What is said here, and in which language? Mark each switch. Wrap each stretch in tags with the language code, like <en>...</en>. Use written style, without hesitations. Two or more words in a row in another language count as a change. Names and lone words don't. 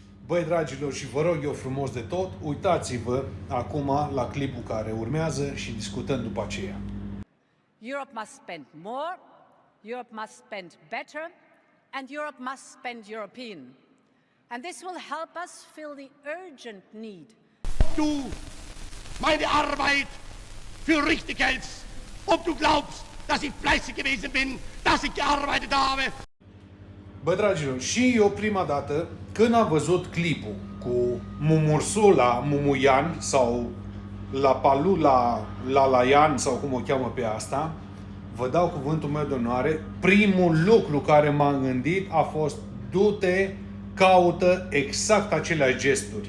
<ro>Băi, dragilor, și vă rog eu frumos de tot, uitați-vă acum la clipul care urmează și discutăm după aceea.</ro> <en>Europe must spend more, Europe must spend better, and Europe must spend European. And this will help us fill the urgent need.</en> <de>Du meine Arbeit für richtig hältst, ob du glaubst, dass ich fleißig gewesen bin, dass ich gearbeitet habe.</de> <ro>Bă, dragilor, și eu prima dată, când am văzut clipul cu Mumursula Mumuian sau La Palula Lalaian sau cum o cheamă pe asta, vă dau cuvântul meu de onoare, primul lucru care m-am gândit a fost: du-te, caută exact aceleași gesturi.</ro>